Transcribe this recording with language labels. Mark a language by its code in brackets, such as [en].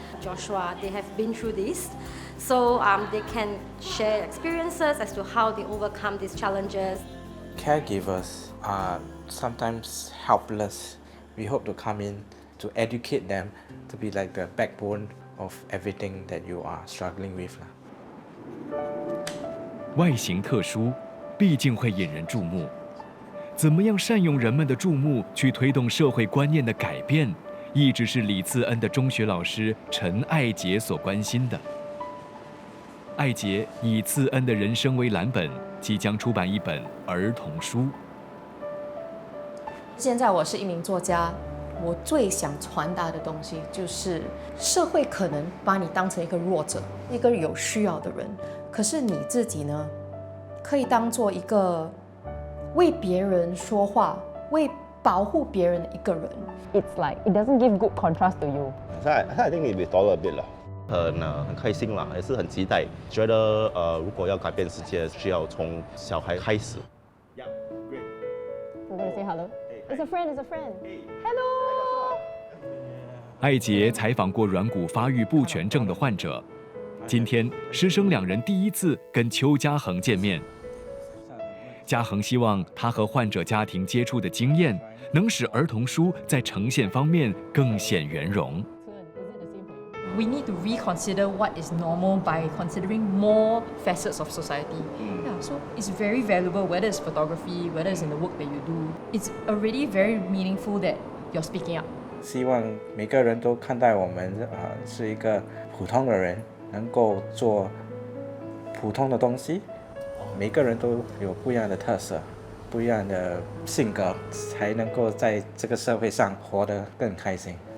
[en] Joshua, they have been through this, so they can share experiences as to how they overcome these challenges. Caregivers are sometimes helpless. We hope to come in to educate them to be like the backbone of everything that you are struggling with. [zh] 外形特殊，毕竟会引人注目。怎么样善用人们的注目，去推动社会观念的改变，一直是李次恩的中学老师陈爱杰所关心的。爱杰以次恩的人生为蓝本，即将出版一本儿童书。现在我是一名作家，我最想传达的东西就是，社会可能把你当成一个弱者，一个有需要的人，可是你自己呢，可以当做一个为别人说话、为保护别人的一个人。 [en] It's like it doesn't give good contrast to you. I think it will taller a bit 啦。 [zh] 很开心啦，也是很期待。觉得如果要改变世界，需要从小孩开始。 [en] We're gonna say hello. It's a friend. It's a friend. Hello. [zh] 爱杰采访过软骨发育不全症的患者，今天师生两人第一次跟邱家恒见面。家恒希望他和患者家庭接触的经验，能使儿童书在呈现方面更显圆融。 [en] We need to reconsider what is normal by considering more facets of society. Yeah, so it's very valuable, whether it's photography, whether it's in the work that you do. It's already very meaningful that you're speaking up. [zh] 希望每个人都看待我们是一个普通的人，能够做普通的东西。每个人都有不一样的特色，不一样的性格，才能够在这个社会上活得更开心。